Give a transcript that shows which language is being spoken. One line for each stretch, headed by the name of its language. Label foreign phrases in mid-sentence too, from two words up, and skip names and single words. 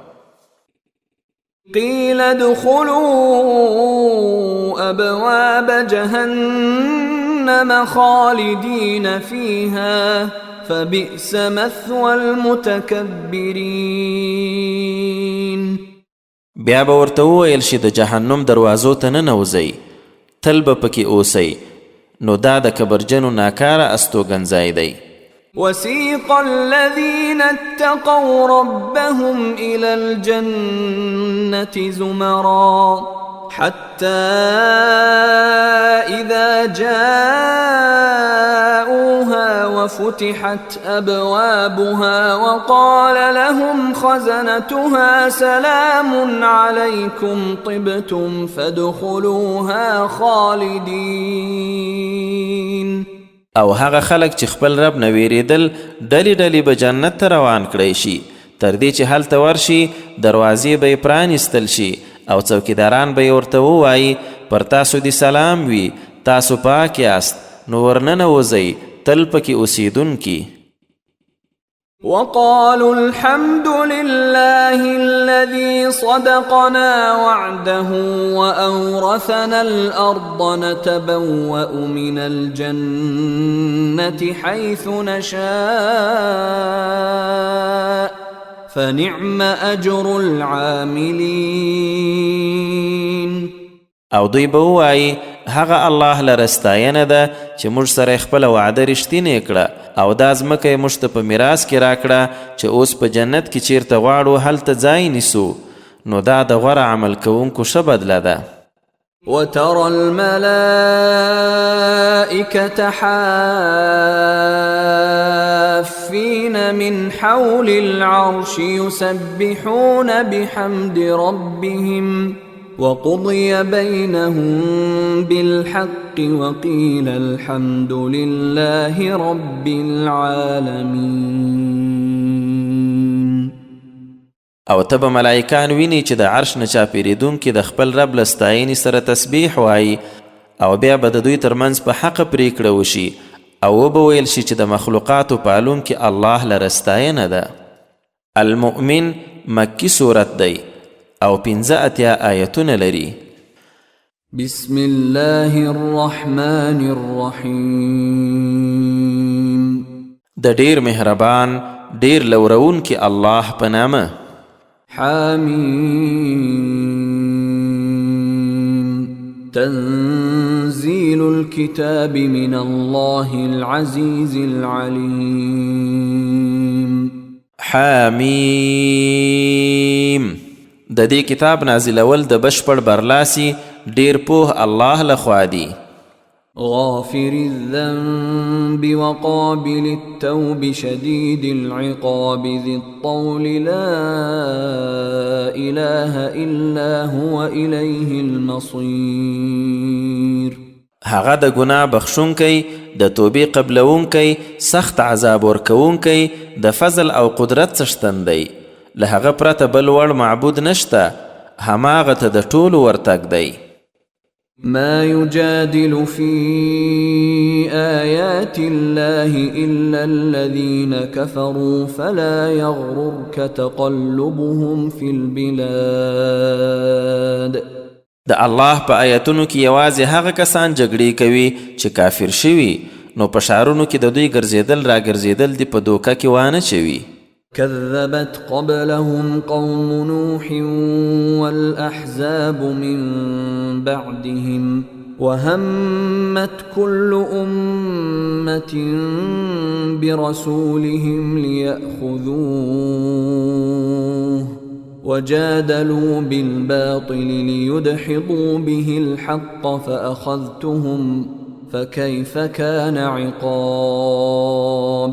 Arabic: قیل ادخلوا ابواب جهنم خالدین فیها فبئس مثوى المتکبرین.
Pashto: بیا به ورته وویل شي د جهنم دروازو ته ننوځئ، تل به پکې اوسئ، نو دا د کبرجنو ناکاره استوګنځای دی.
Arabic: وسيق الذين اتقوا ربهم إلى الجنة زمرا حتى إذا جاءوها وفتحت أبوابها وقال لهم خزنتها سلام عليكم طبتم فادخلوها خالدين.
Pashto: او هغه خلک چې خپل رب نه ویریدل ډلې ډلې به جنت ته روان کړی شي تر دې چې هلته ورشي دروازې به یې پرانیستل شي او څوکیداران به یې ورته ووایي پر تاسو دې سلام وي، تاسو پاک یاست، نو ورننوځئ، تل پکې اوسیدونکي.
Arabic: وقالوا الحمد لله الذي صدقنا وعده وأورثنا الأرض نتبوأ من الجنة حيث نشاء فنعم أجر العاملين.
Pashto: او دوی به ووایي هغه الله لره ستاینه ده چې موږ سره خپله وعده رښتینې کړه او دا ځمکه یې موږ ته په میراث کې راکړه چې اوس په جنت کې چیرته غواړو هلته ځای نیسو، نو دا د غوره عمل کوونکو ښه بدله ده.
Arabic: وترى الملائكة حافين من حول العرش يسبحون بحمد ربهم وقضي بينهم بالحق وقيل الحمد لله رب العالمين.
Pashto: او ته به ملائکان ویني چې د عرش نه چاپېرېدونکي د خپل رب له ستاینې سره تسبیح وایي او بیا به د دوی ترمنځ په حق پریکړه وشي او وبه ویل شي چې د مخلوقاتو پالونکي الله لره ستاینه ده. المؤمن مکی صورت دی او 15 آیتونه لري.
Arabic: بسم الله الرحمن الرحیم.
Pashto: د ډیر مهربان ډیر لورون کی الله په نامه.
Arabic: حمیم. تنزيل الكتاب من الله العزيز العليم. حمیم.
Pashto: د دې کتاب نازلول د بشپړ برلاسي ډیر پوه الله لخوا دی.
Arabic: غافر الذنب وقابل التوب شديد العقاب ذي الطول لا إله إلا هو إليه المصير.
Pashto: هغه د ګناه بخښونکی د توبې قبلونکی سخت عذاب ورکوونکی د فضل او قدرت څښتن دی. له هغه پرته بل وړ معبود نشته، هماغه ته د ټولو ورتګ دی.
Arabic: ما يجادل في آيات الله إلا الذين كفروا فلا يغررك تقلبهم في البلاد.
Pashto: د الله په آیتونو کې یوازې هغه کسان جګړې کوي چې کافر شوي، نو په ښارونو کې د دوی ګرځېدل را ګرځېدل دي په دوکه کې وانه چوي.
Arabic: كذبت قبلهم قوم نوح والأحزاب من بعدهم وهمت كل أمة برسولهم ليأخذوه وجادلوا بالباطل ليدحضوا به الحق فأخذتهم فكيف كان عقاب.